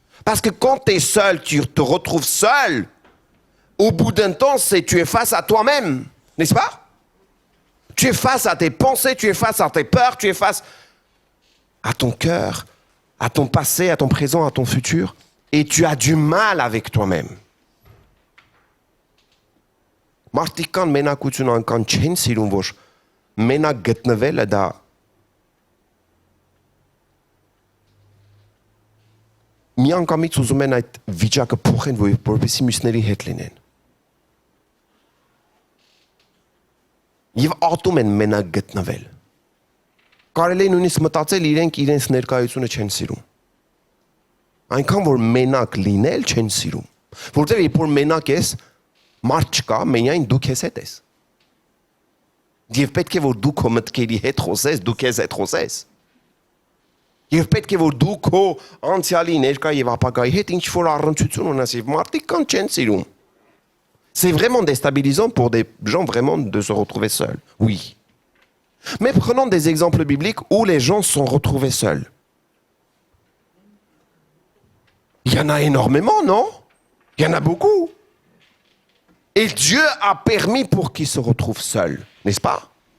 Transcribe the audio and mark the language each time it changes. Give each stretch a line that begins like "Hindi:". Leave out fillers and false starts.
French: Parce que quand tu es seul, tu te retrouves seul. Au bout d'un temps, tu es face à toi-même. N'est-ce pas? Tu es face à tes pensées, tu es face à tes peurs, tu es face à ton cœur, à ton passé, à ton présent, à ton futur. Et tu as du mal avec toi-même.
Armenian: Մարդիկան մենակությունը անգամ չեն սիրում, որ մենակ գտնվելը դա միանգամից ուզում են այդ վիճակը փոխեն, որպեսզի մյուսների հետ լինեն։ Եվ ատում են մենակ գտնվել։ Կարելի է նույնիսկ մտածել իրենց ներկայությունը չեն սիրում։ Այնքան որ մենակ լինել չեն սիրում։ Որտեղ երբ որ մենակ ես, մարդ չկա, միայն դու քեզ հետ ես։ Եվ պետք է որ դու քո մտքերի հետ խոսես, դու քեզ հետ խոսես։ Եվ պետք է որ դու քո անցյալի, ներկա եւ ապագայի հետ ինչ որ առնչություն ունես, եւ մարդիկ կան չեն սիրում։
French: C'est vraiment déstabilisant pour des gens vraiment de se retrouver seuls. Oui. Mais prenons des exemples bibliques où les gens se sont retrouvés seuls. Il y en a énormément, non? Il y en a beaucoup. Et Dieu a permis pour qu'ils se retrouvent seuls, n'est-ce pas?